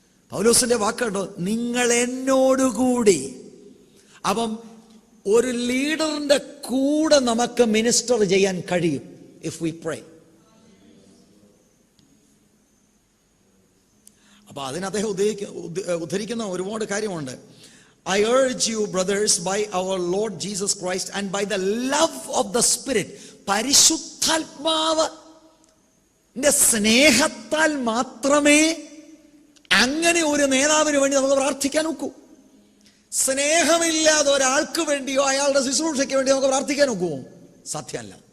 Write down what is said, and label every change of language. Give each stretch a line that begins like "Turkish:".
Malayalam: പൗലോസിന്റെ വാക്കുണ്ടോ, നിങ്ങൾ എന്നോടുകൂടി. അപ്പം ഒരു ലീഡറിന്റെ കൂടെ നമുക്ക് മിനിസ്റ്റർ ചെയ്യാൻ കഴിയും
English: If we pray.
Malayalam: അപ്പൊ അതിന് അദ്ദേഹം ഉദ്ധരിക്കുന്ന ഒരുപാട് കാര്യമുണ്ട്.
English: I urge you, brothers, by our Lord Jesus Christ and by the love of the Spirit.
Malayalam: പരിശുദ്ധാത്മാവിന്റെ സ്നേഹത്താൽ മാത്രമേ അങ്ങനെ ഒരു നേതാവിന് വേണ്ടി നമുക്ക് പ്രാർത്ഥിക്കാൻ ഒക്കൂ. സ്നേഹമില്ലാതെ ഒരാൾക്ക് വേണ്ടിയോ അയാളുടെ ശുശ്രൂഷയ്ക്ക് വേണ്ടിയോ നമുക്ക് പ്രാർത്ഥിക്കാൻ ഒക്കുമോ? സാധ്യമല്ല.